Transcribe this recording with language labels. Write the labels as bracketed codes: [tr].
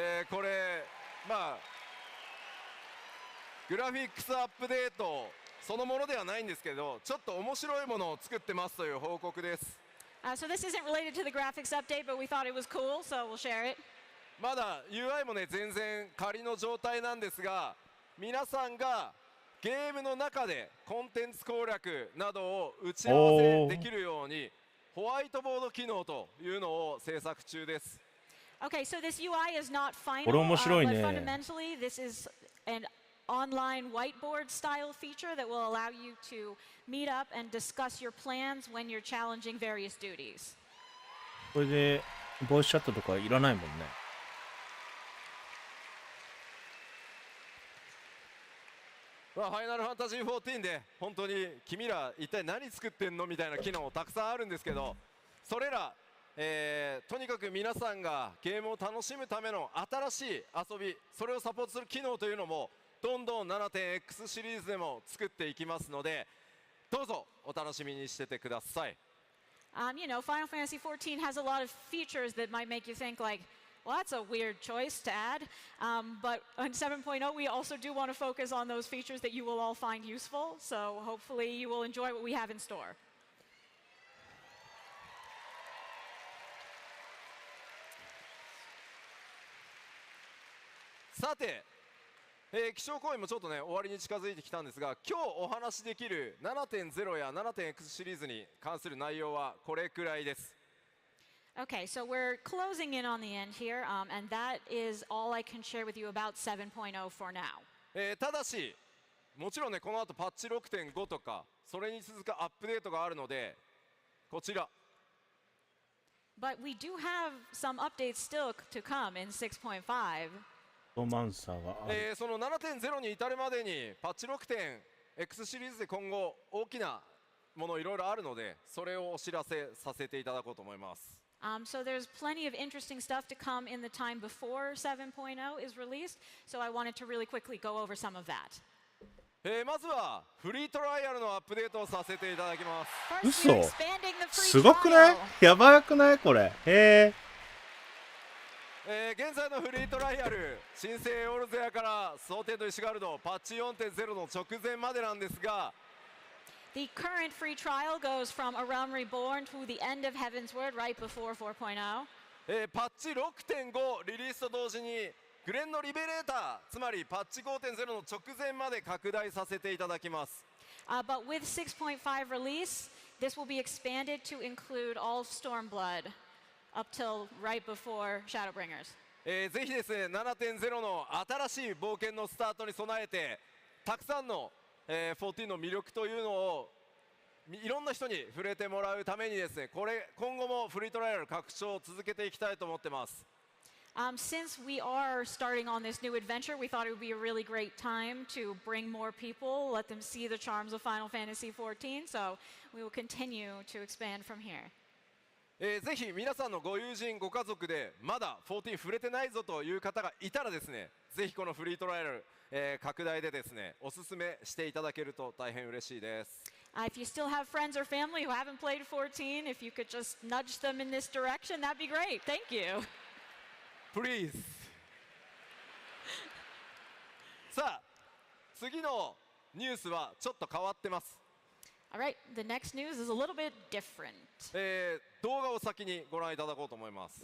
[ja] これまあグラフィックスアップデートそのものではないんですけど、ちょっと面白いものを作ってますという報告です。 [en] So this isn't related to the graphics update, but we thought it was cool, so we'll share it. [ja] まだ UI もね全然仮の状態なんですが、皆さんがゲームの中でコンテンツ攻略などを打ち合わせできるようにホワイトボード機能というのを制作中です。 [en] Okay, so this UI is not final, [ja] これ面白い [en] but [ja] ね。 [en] fundamentally this is an online whiteboard style feature that will allow you to meet up and discuss your plans when you're challenging various duties. [ja] これでボイスチャットとかいらないもんね。ファイナルファンタジー14で本当に君ら一体何作ってんのみたいな機能たくさんあるんですけど、それら、とにかく皆さんがゲームを楽しむための新しい遊び、それをサポートする機能というのもどんどん 7.x シリーズでも作っていきますので、どうぞお楽しみにしててください。 [en] Final Fantasy XIV has a lot of features that might make you think like, well, that's a weird choice to add. But on 7.0, we also do want to focus on those features that you will all find useful. So hopefully you will enjoy what we have in store. [ja] さて、気象行為もちょっとね終わりに近づいてきたんですが、今日お話しできる 7.0 や 7.x シリーズに関する内容はこれくらいです。 [en] Okay, so we're closing in on the end here, and that is all I can share with you about 7.0 for now. [ja] ただしもちろんねこの後パッチ 6.5 とかそれに続くアップデートがあるので、こちら [en] But we do have some updates still to come in 6.5. [ja] ロマンサーがある。その 7.0 に至るまでにパッチ 6.x シリーズで今後大きなものいろいろあるので、それをお知らせさせていただこうと思います。 [en] So there's plenty of interesting stuff to come in the time before 7.0 is released, so I wanted to really quickly go over some of that. [ja] まずはフリートライアルのアップデートをさせていただきます。 [en] First, [ja] 嘘 [en] we're expanding the free [ja] すごくない？ [en] trial. [ja] やばくないこれ？へえ。現在のフリートライアル、新生エオルゼアから蒼天と石ガルドパッチ 4.0 の直前までなんですが、 [en] The current free trial goes from A Realm Reborn to the end of Heaven's Word right before 4.0. [ja] パッチ 6.5 リリースと同時にグレンのリベレーター、つまりパッチ 5.0 の直前まで拡大させていただきます。 [en] But with 6.5 release, this will be expanded to include all Stormblood up till right before Shadowbringers. [ja] ぜひですね 7.0 の新しい冒険のスタートに備えて、たくさんの、14の魅力というのをいろんな人に触れてもらうためにですね、今後もフリートライアル拡張を続けていきたいと思ってます。 [en] Since we are starting on this new adventure, we thought it would be a really great time to bring more people, let them see the charms of Final Fantasy XIV, so we will continue to expand from here. [ja] ぜひ皆さんのご友人ご家族でまだ14触れてないぞという方がいたらですね、ぜひこのフリートライアル、拡大でですねおすすめしていただけると大変嬉しいです。 [en] If you still have friends or family who haven't played 14, if you could just nudge them in this direction, that'd be great. Thank you. Please [ja] さあ次のニュースはちょっと変わってます。 [en] All right, the next news is a little bit different. [ja] 動画を先にご覧いただこうと思います。